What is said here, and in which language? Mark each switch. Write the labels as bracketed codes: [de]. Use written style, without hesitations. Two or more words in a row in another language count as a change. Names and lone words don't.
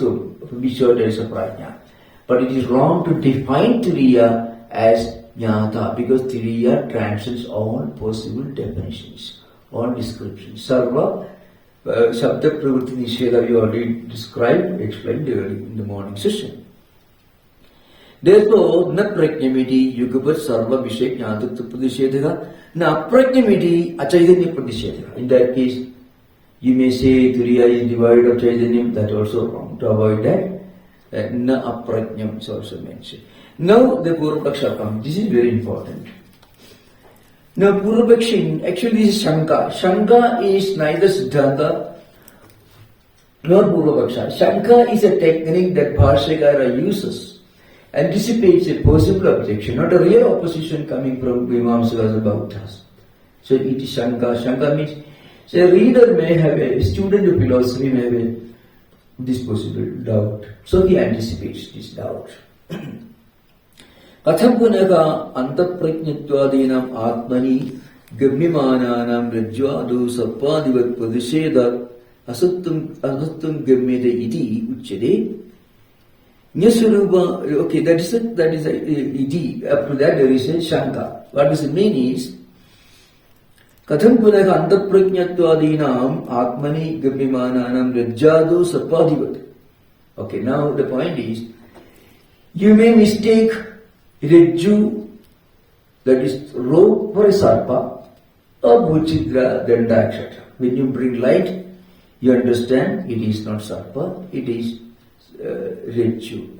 [en] To be sure there is a prajna. But it is wrong to define Turiya as jnata, because Turiya transcends all possible definitions, all descriptions. [sa] सर्व, शब्द प्रवृत्ति निषेध [en] we already described, explained earlier in the morning session. Therefore, [sa] न प्रज्ञमिति युगपत् सर्व विशेष ज्ञातृत्व प्रतिषेध, न प्रज्ञमिति अचैतन्य प्रतिषेध. [en] In that case, you may say Turiya is devoid of Chaitanyam, that also wrong. To avoid that, [sa] न अप्रज्ञम् [en] is also mentioned. Now the Purvapaksha comes. This is very important. Now Purvapaksha, actually this is Shanka. Shanka is neither Siddhanta nor Purvapaksha. Shanka is a technique that Bhashyakara uses, anticipates a possible objection, not a real opposition coming from Vimamsakas or Bhaktas. So it is Shanka. Shanka means, so a reader may have, a student of philosophy may have this possible doubt. So he anticipates this doubt. [sa] कथं पुनः अन्तःप्रज्ञत्वादीनाम् आत्मनि गम्यमानानाम् रज्ज्वादौ सर्पादिवत् प्रतिषेधात् असत्त्वं गम्यते इति उच्यते. Nyasurupa, [en] okay, that is iti. After that there is a Shanka. What does it mean is, [sa] कथं पुनः अन्तःप्रज्ञत्वादीनाम् आत्मनि गम्यमानानाम् रज्ज्वादौ सर्पादिवत्. [en] Okay, now the point is, you may mistake Rajju, that is rope, for a sarpa, or Bhuchidra, Danda, etc. When you bring light, you understand it is not Sarpa, it is Rechu.